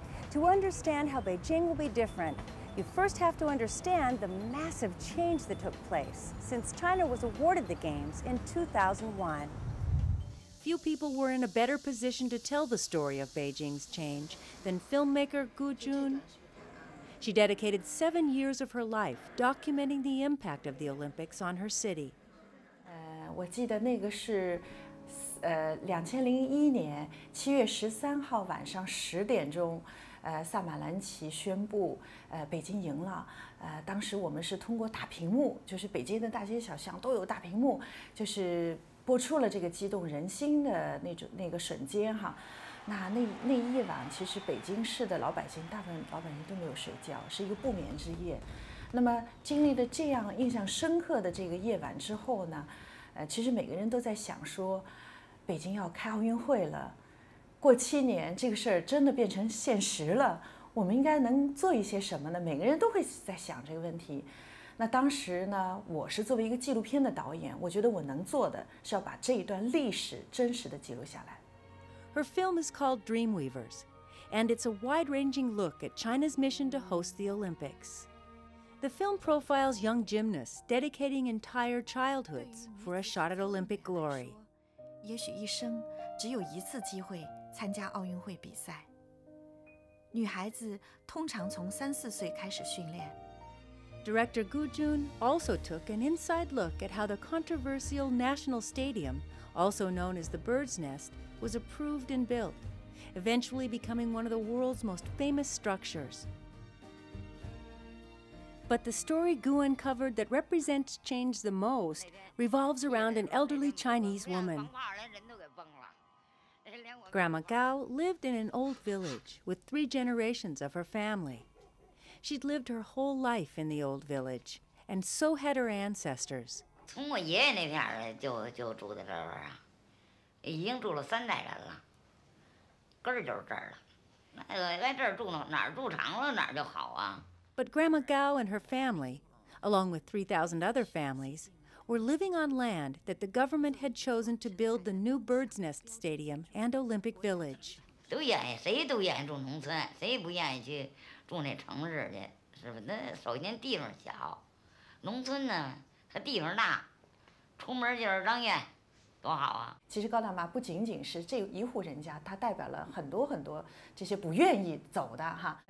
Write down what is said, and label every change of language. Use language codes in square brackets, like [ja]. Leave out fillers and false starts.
[en] To understand how Beijing will be different, you first have to understand the massive change that took place since China was awarded the Games in 2001. Few people were in a better position to tell the story of Beijing's change than filmmaker Gu Jun. She dedicated 7 years of her life documenting the impact of the Olympics on her city. [zh] 我记得那个是2001年7月13号晚上10点钟，萨马兰奇宣布，北京赢了。当时我们是通过大屏幕，就是北京的大街小巷都有大屏幕，就是播出了这个激动人心的那个瞬间哈。那一晚，其实北京市的老百姓，大部分老百姓都没有睡觉，是一个不眠之夜。那么经历了这样印象深刻的这个夜晚之后呢，其实每个人都在想说，北京要开奥运会了，过7年这个事儿真的变成现实了，我们应该能做一些什么呢？每个人都会在想这个问题。那当时呢，我是作为一个纪录片的导演，我觉得我能做的是要把这一段历史真实的记录下来。 [en] Her film is called Dreamweavers, and it's a wide-ranging look at China's mission to host the Olympics. The film profiles young gymnasts dedicating entire childhoods for a shot at Olympic glory. [zh] 也许一生只有1次机会参加奥运会比赛。女孩子通常从3、4岁开始训练。 [en] Director Gu Jun also took an inside look at how the controversial National Stadium, also known as the Bird's Nest, was approved and built, eventually becoming one of the world's most famous structures. But the story Gu uncovered that represents change the most revolves around an elderly Chinese woman. Grandma Gao lived in an old village with 3 generations of her family. She'd lived her whole life in the old village, and so had her ancestors. [zh] 从我爷爷那片儿就住在这儿啊，已经住了3代人了，根儿就是这儿了。那个来这儿住呢，哪儿住长了哪儿就好啊。 [en] But Grandma Gao and her family, along with 3,000 other families, were living on land that the government had chosen to build the new Bird's Nest Stadium and Olympic Village. [zh] 都愿意，谁都愿意住农村，谁不愿意去住那城市去？是不是？那首先地方小，农村呢它地方大，出门就是张院，多好啊！其实高大妈不仅仅是这一户人家，它代表了很多这些不愿意走的哈。